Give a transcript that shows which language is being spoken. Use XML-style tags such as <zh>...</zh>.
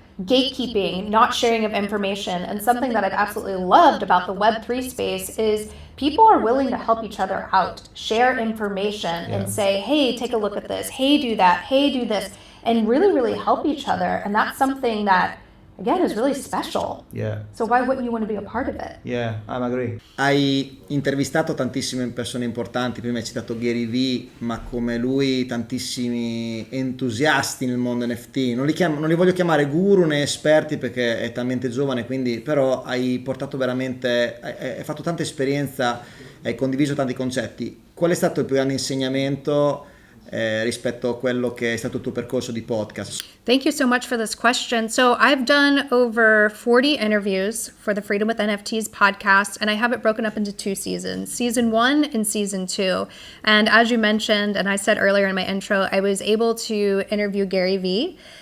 <en>Gatekeeping, not sharing of information, and something that I've absolutely loved about the Web3 space is people are willing to help each other out, share information, and say, hey, take a look at this, hey, do that, hey, do this, and really help each other. And that's something that, again, is really special. Yeah. So why wouldn't you want to be a part of it? Yeah, I agree.</en> <it>Hai intervistato tantissime persone importanti, prima hai citato Gary Vee, ma come lui tantissimi entusiasti nel mondo NFT. Non li voglio chiamare guru né esperti perché è talmente giovane, quindi però hai portato veramente, hai fatto tanta esperienza, hai condiviso tanti concetti. Qual è stato il più grande insegnamento rispetto a quello che è stato il tuo percorso di podcast?</it> <en>Thank you so much for this question. So I've done over 40 interviews for the Freedom with NFTs podcast, and I have it broken up into 2 seasons, season 1 and season 2. And as you mentioned, and I said earlier in my intro, I was able to interview Gary Vee.</en>